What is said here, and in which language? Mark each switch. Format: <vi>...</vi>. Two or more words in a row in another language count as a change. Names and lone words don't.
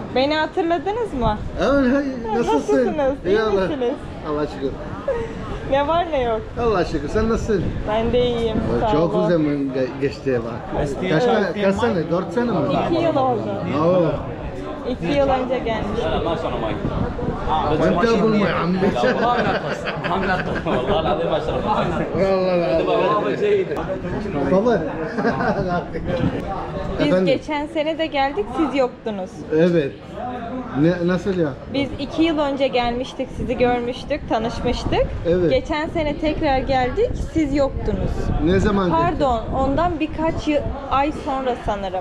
<tr>Beni hatırladınız mı? Evet, nasılsın? Nasılsınız? İyi Allah. misiniz? Allah şükür. Ne var ne yok? Allah şükür. Sen nasılsın? Ben de iyiyim. Sağ Çok olun. zaman geçti bak. Kaç sene? 4 sene mi? 2 yıl oldu. Oo. 2 yıl önce gelmiştim.</tr> <ar>وانت ابو المعمي والله العظيم ما شرب والله والله جيد تفضل.</ar> <tr>Biz Efendim? geçen sene de geldik, siz yoktunuz. Evet. Nasıl ya? Biz 2 yıl önce gelmiştik, sizi görmüştük, tanışmıştık. Evet. Geçen sene tekrar geldik, siz yoktunuz. Ne zaman? Pardon, ondan birkaç ay sonra sanırım.</tr>